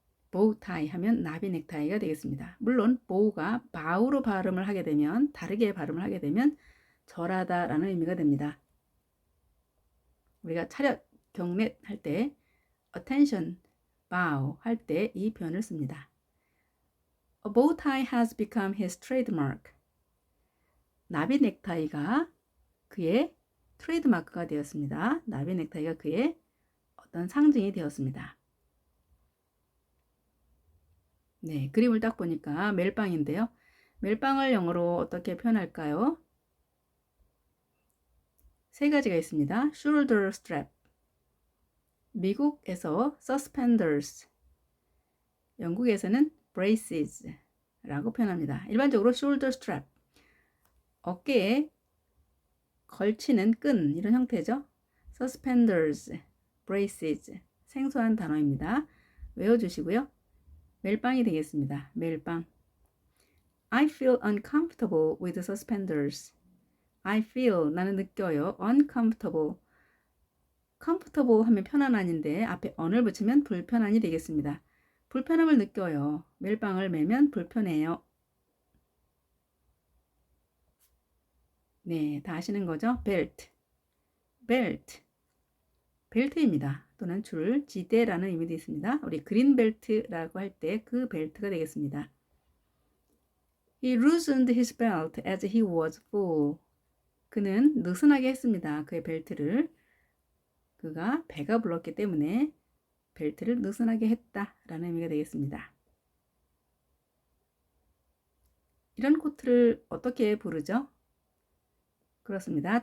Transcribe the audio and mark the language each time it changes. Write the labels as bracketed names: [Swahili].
[Korean] bow tie 하면 나비 넥타이가 되겠습니다. 물론 bow가 바우로 발음을 하게 되면 다르게 발음을 하게 되면 절하다라는 의미가 됩니다. 우리가 차렷 경례 할 때 [English] attention, bow [Korean] 할 때 이 표현을 씁니다. [English] A bow tie has become his trademark. [Korean] 나비 넥타이가 그의 트레이드마크가 되었습니다. 나비 넥타이가 그의 어떤 상징이 되었습니다. 네, 그림을 딱 보니까 멜빵인데요. 멜빵을 영어로 어떻게 표현할까요? 세 가지가 있습니다. shoulder strap, 미국에서 suspenders, 영국에서는 braces 라고 표현합니다. 일반적으로 shoulder strap, 어깨에 걸치는 끈 이런 형태죠. suspenders, braces 생소한 단어입니다. 외워주시고요. 멜빵이 되겠습니다. 멜빵. [English] I feel uncomfortable with suspenders. I feel [Korean] 나는 느껴요. [English] uncomfortable. [Korean] comfortable 하면 편안한인데 앞에 on을 붙이면 불편한이 되겠습니다. 불편함을 느껴요. 멜빵을 매면 불편해요. 네, 다 아시는 거죠? belt, belt, 벨트입니다. 또는 줄, 지대라는 의미도 있습니다. 우리 그린 벨트라고 할 때 그 벨트가 되겠습니다. [English] He loosened his belt as he was full. [Korean] 그는 느슨하게 했습니다. 그의 벨트를. 그가 배가 불렀기 때문에 벨트를 느슨하게 했다라는 의미가 되겠습니다. 이런 코트를 어떻게 부르죠? 그렇습니다.